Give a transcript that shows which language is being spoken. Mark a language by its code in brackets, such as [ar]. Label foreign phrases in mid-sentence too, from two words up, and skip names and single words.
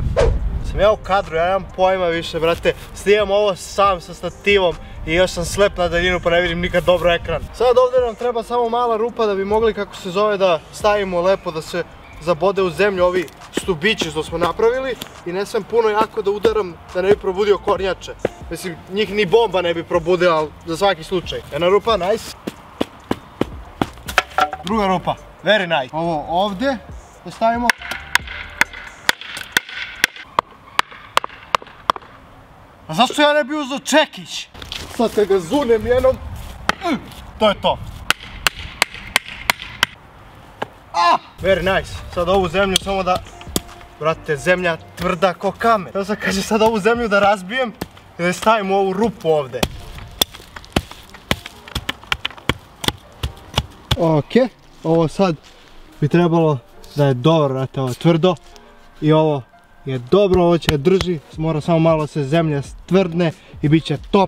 [sr] Sam ja u kadru, ja nemam pojma više, brate. Snimam ovo sam sa stativom i još sam slep na daljinu pa ne vidim nikad dobro ekran. Sad ovdje nam treba samo mala rupa da bi mogli, kako se zove, da stavimo lepo da se zabode u zemlju ovi stubići što smo napravili i ne smem puno jako da udaram da ne bi probudio kornjače. Mislim, njih ni bomba ne bi probudila, ali za svaki slučaj. Jedna rupa, nice. Druga rupa, [en] very nice. [sr] Ovo ovdje da stavimo. A zašto ja ne bi uzeo čekić? Sad kad ga zunem jednom, to je to. [en] Very nice. [sr] Sad ovu zemlju samo da, brate, zemlja tvrda ko kamen. To sam kaže sad ovu zemlju da razbijem i da stavim u ovu rupu ovdje. Ok, ovo sad bi trebalo da je dobro, brate, ovo je tvrdo i ovo je dobro, ovo će drži, mora samo malo se zemlja stvrdne i bit će top.